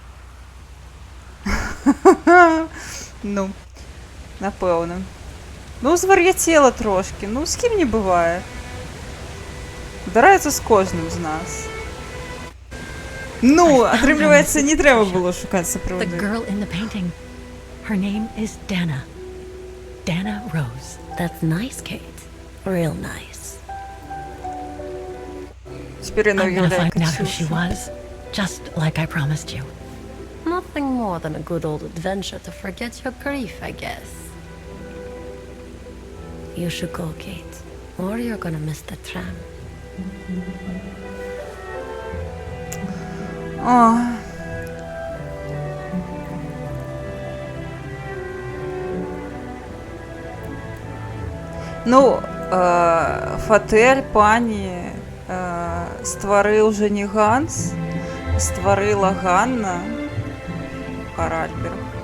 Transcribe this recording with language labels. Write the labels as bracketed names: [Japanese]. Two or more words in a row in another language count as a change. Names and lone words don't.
[Belarusian] Ну, напэўна. Ну, звар'яцела трошкі. Ну, з кім не бывае. Здараецца з кожным з нас. Ну, атрымліваецца, не трэба было шукаць [English] The [Belarusian] сапраўды. [English] girl in the painting. Her name is Dana. Dana Rose. That's nice, Kate. Real nice. [Belarusian] Цяпер яна [English] I'm gonna [Belarusian] уяўляе [English] find out who she [Belarusian] Кацюшу. [English] was, just like I promised you. Nothing more than a good old adventure to forget your grief, I guess. You should go, Kate, or you're gonna miss the tram. О. [Belarusian] Ну, фатэль пані стварыў уже не Ганс, стварыла Ганна Харальберг.